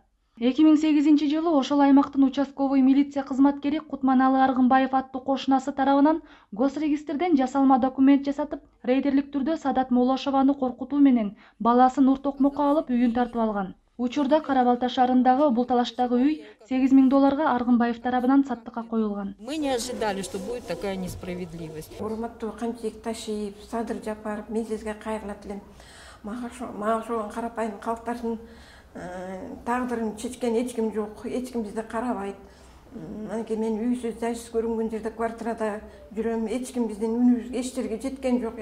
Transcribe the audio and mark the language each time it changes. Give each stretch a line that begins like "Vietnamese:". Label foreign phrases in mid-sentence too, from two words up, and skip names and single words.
Kyrgyz: 2008-жылы ошол аймактын участковый милиция кызматкери Кутманалы Аргынбаев аттуу кошунасы тарабынан госрегистрден жасалма документ жасатып, рейдерлик түрдө Саадат Молошованы коркутуу менен баласын уртокмокко алып үйүн тартып алган. Учурда Кара Балта шаарындагы бул талаштагы үй $8.000 Аргынбаев тарабынан саттыкка коюлган.
Russian: Мы не ожидали, что будет такая несправедливость.
Kyrgyz: Урматтуу Камчибек Ташиев, Садыр Жапаров, мен сизге кайрылат элем. Мага ошол карапайым калктардын тагдырын чечкен эч ким жок, эч ким бизди карабайт. Анан мен үйсүз, жайсыз көрүнгөн жерде квартирада жүрөм, эч ким биздин үнүбүз эч жерге жеткен жок.